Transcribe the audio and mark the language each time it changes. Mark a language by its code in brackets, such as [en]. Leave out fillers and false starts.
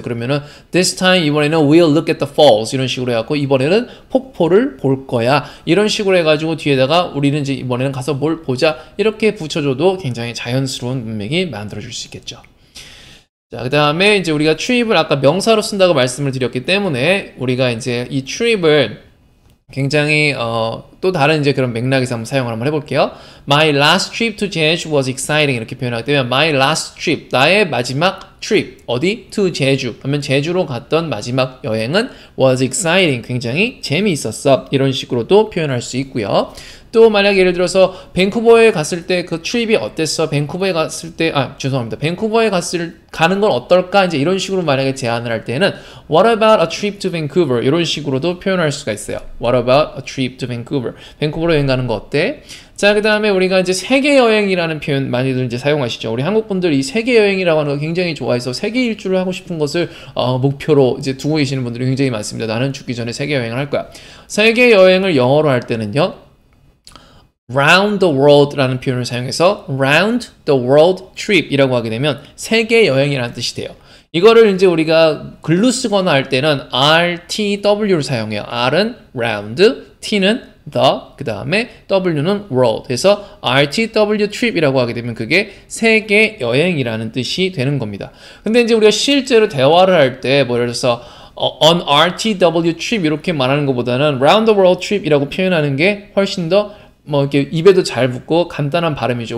[ko] 그러면은 [en] this time [ko] 이번에는 [en] we'll look at the falls [ko] 이런 식으로 해갖고 이번에는 폭포를 볼 거야 이런 식으로 해가지고 뒤에다가 우리는 이제 이번에는 가서 뭘 보자 이렇게 붙여줘도 굉장히 자연스러운 문맥이 만들어질 수 있겠죠. 자, 그 다음에 이제 우리가 trip을 아까 명사로 쓴다고 말씀을 드렸기 때문에 우리가 이제 이 trip을 굉장히 또 다른 이제 그런 맥락에서 한번 사용을 한번 해볼게요. [en] My last trip to 제주 was exciting [ko] 이렇게 표현하게 되면 [en] my last trip [ko] 나의 마지막 [en] trip [ko] 어디? to 제주 하면 제주로 갔던 마지막 여행은 [en] was exciting [ko] 굉장히 재미있었어 이런 식으로도 표현할 수 있고요. 또 만약 예를 들어서 밴쿠버에 갔을 때 그 트립이 어땠어? 밴쿠버에 갔을 때 죄송합니다. 밴쿠버에 가는 건 어떨까? 이제 이런 식으로 만약에 제안을 할 때는 [en] What about a trip to Vancouver? [ko] 이런 식으로도 표현할 수가 있어요. [en] What about a trip to Vancouver? [ko] 밴쿠버로 여행 가는 거 어때? 자, 그 다음에 우리가 이제 세계 여행이라는 표현 많이들 이제 사용하시죠. 우리 한국 분들 이 세계 여행이라고 하는 거 굉장히 좋아해서 세계 일주를 하고 싶은 것을 목표로 이제 두고 계시는 분들이 굉장히 많습니다. 나는 죽기 전에 세계 여행을 할 거야. 세계 여행을 영어로 할 때는요. round the world라는 표현을 사용해서 [en] round the world trip [ko] 이라고 하게 되면 세계 여행이라는 뜻이 돼요. 이거를 이제 우리가 글로 쓰거나 할 때는 RTW를 사용해요. R은 round, T는 the, 그 다음에 W는 world. 그래서 RTW trip이라고 하게 되면 그게 세계 여행이라는 뜻이 되는 겁니다. 근데 이제 우리가 실제로 대화를 할 때 뭐 예를 들어서 [en] on RTW trip [ko] 이렇게 말하는 것보다는 [en] round the world trip [ko] 이라고 표현하는 게 훨씬 더 뭐 이렇게 입에도 잘 붙고 간단한 발음이죠.